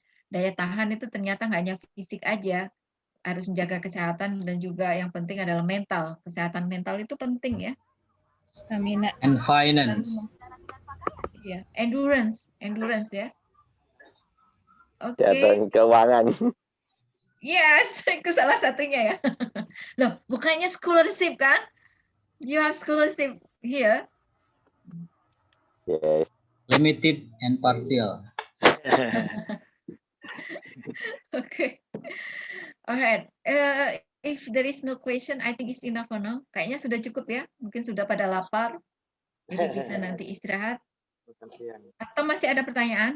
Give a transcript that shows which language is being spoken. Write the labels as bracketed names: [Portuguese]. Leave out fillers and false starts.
[Indonesian] Daya tahan itu ternyata nggak hanya fisik aja, harus menjaga kesehatan dan juga yang penting adalah mental. Kesehatan mental itu penting ya. [English] Stamina. And finance. Ya, endurance ya. Oke. [Indonesian] Kesehatan keuangan. Yes, itu salah satunya ya. Loh, bukannya scholarship kan? [English] You have scholarship here. Yes. Limited and partial. Okay. Alright. If there is no question, I think it's enough for now. [Indonesian] Kayaknya sudah cukup ya. Mungkin sudah pada lapar. Jadi bisa nanti istirahat. Atau masih ada pertanyaan?